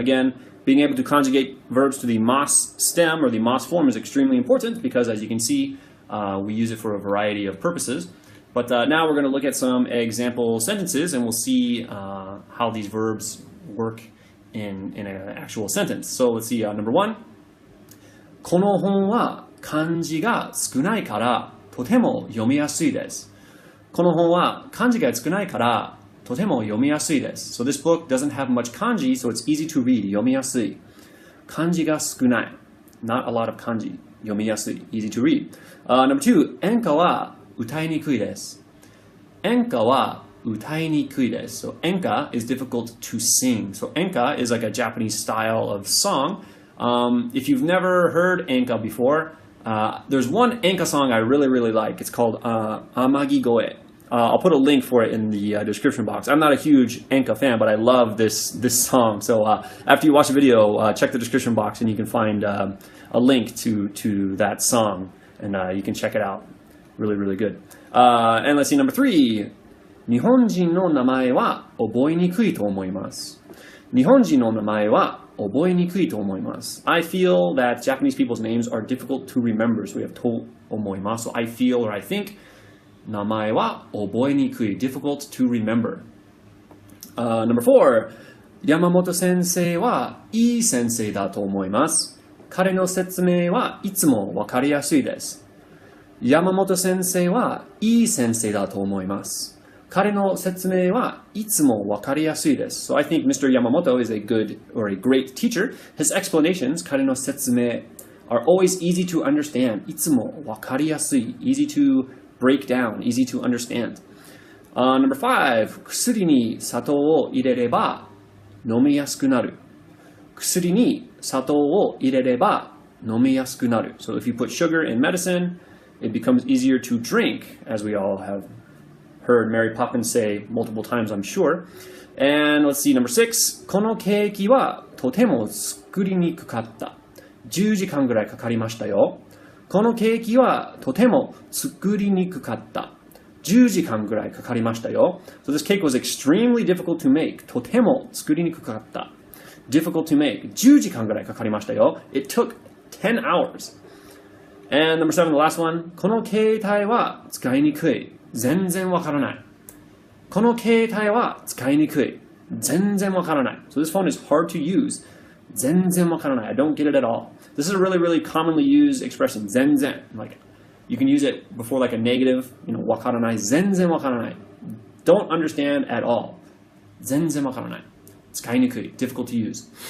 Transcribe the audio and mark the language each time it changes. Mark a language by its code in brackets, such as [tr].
[en] Again, being able to conjugate verbs to the mas stem or the mas form is extremely important because, as you can see, we use it for a variety of purposes. But now we're going to look at some example sentences, and we'll see how these verbs work in an actual sentence. So let's see, number 1. [ja] この本は漢字が少ないからとても読みやすいです。この本は漢字が少ないからとても読みやすいです。 [en] So this book doesn't have much kanji, so it's easy to read. [ja] 読みやすい。漢字が少ない。 [en] Not a lot of kanji. [ja] 読みやすい。 [en] Easy to read. Number 2. [ja] 演歌は歌いにくいです。演歌は歌いにくいです。 [en] So enka is difficult to sing. So enka is like a Japanese style of song. If you've never heard enka before, there's one enka song I really, really like. It's called Amagi Goe. I'll put a link for it in the description box. I'm not a huge enka fan, but I love this song. So after you watch the video, check the description box and you can find a link to that song, and you can check it out. Really, really good. And let's see, number 3. [ja] 日本人の名前は覚えにくいと思います。日本人の名前は覚えにくいと思います。 [en] I feel that Japanese people's names are difficult to remember. So we have [ja] と思います。 [en] So I feel or I think [ja] 名前は覚えにくい. [en] Difficult to remember. Number 4. [ja] 山本先生はいい先生だと思います。彼の説明はいつもわかりやすいです。山本先生はいい先生だと思います。彼の説明はいつもわかりやすいです。 [en] So I think Mr. Yamamoto is a good or a great teacher. His explanations, [ja] 彼の説明 [en] are always easy to understand. [ja] いつもわかりやすい。 [en] Easy to break down, easy to understand. Number 5, [ja] 薬に砂糖を入れれば飲みやすくなる。薬に砂糖を入れれば飲みやすくなる。 [en] So if you put sugar in medicine, it becomes easier to drink, as we all have heard Mary Poppins say multiple times, I'm sure. And let's see, number 6. [ja] このケーキはとても作りにくかった。 10時間ぐらいかかりましたよ。このケーキはとても作りにくかった。 10時間ぐらいかかりましたよ。 [en] So this cake was extremely difficult to make. [ja] とても作りにくかった。 [en] difficult to make. [ja] 10時間ぐらいかかりましたよ。 [en] It took 10 hours. And number 7, the last one. [ja] この携帯は使いにくい。全然わからない。この携帯は使いにくい。全然わからない。 [en] So this phone is hard to use. [ja] 全然わからない。 [en] I don't get it at all. This is a really, really commonly used expression. [ja] 全然. [en] Like, you can use it before like a negative. [ja] わからない。全然わからない。 [en] Don't understand at all. [ja] 全然わからない。使いにくい。 [en] Difficult to use.